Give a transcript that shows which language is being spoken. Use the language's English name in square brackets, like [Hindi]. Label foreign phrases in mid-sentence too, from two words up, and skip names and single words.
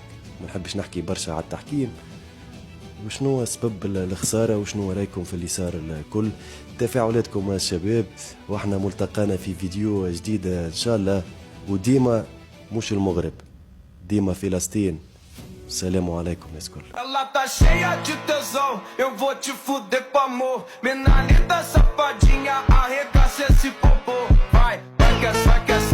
[Arabic] ما نحبش نحكي برشا على التحكيم. وشنو سبب الخسارة وشنو رايكم في اللي صار الكل؟ تفاعلاتكم يا شباب، واحنا ملتقانا في فيديو جديد ان شاء الله. وديما مش المغرب، ديما فلسطين. السلام عليكم يا الكل. [Portuguese] Ela tá cheia de tesão, eu vou te fuder com amor. Menina linda, safadinha, arregaça esse popô. Vai, vai que essa